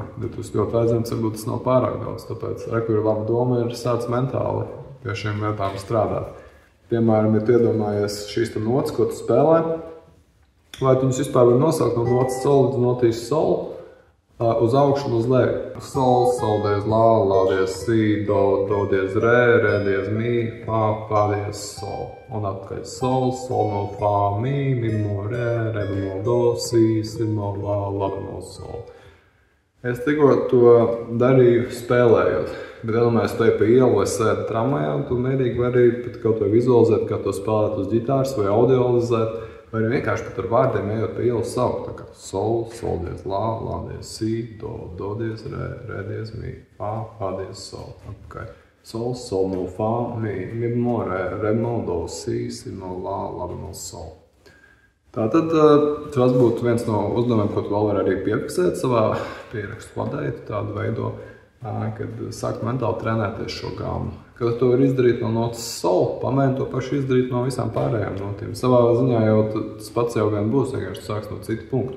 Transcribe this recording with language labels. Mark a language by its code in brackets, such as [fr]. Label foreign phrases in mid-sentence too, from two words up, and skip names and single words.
[lv] Ja tu ļoti aizņemts, varbūt tas nav pārāk daudz, tāpēc ir laba doma ir sāc mentāli pie šiem lietām strādāt. Piemēram, ja tu iedomājies šīs notas, ko tu spēlē, vai tu viņus vispār var nosaukt no notas sol līdz notīs sol, uz augšu un uz leju. Sol, sol diez la, la diez si, do diez re, re diez mi, fa diez sol. Un atpakaļ sol, sol no fa, mi bemol re, re bemol do, si bemol la, la bemol sol. Es tikko to darīju spēlējot, bet iedomājies te pa ielu vai sēdi tramvajā, un tu mierīgi vari pat kaut vai vizualizēt, kā to spēlēt uz ģitāras vai audioalizēt, vai arī vienkārši pat ar vārdiem ejot pa ielu saukt, tā kā sol, sol diez la, la diez si, do diez re, re diez mi, fa diez sol, atpakaļ. Sol, sol no fa, mi bemol re, re bemol do, si bemol la, la bemol sol. Tātad tas būtu viens no uzdevumiem, ko tu vēl vari arī piefiksēt savā pierakstu ladē, tādu veido, kad sākt mentāli trenēties šo gāmu. Kad to var izdarīt no notas sol, pamēģini to pašu izdarīt no visām pārējām notiem. Savā ziņā jau tas pats jau vien būs, vienkārši sāks no citu punktu.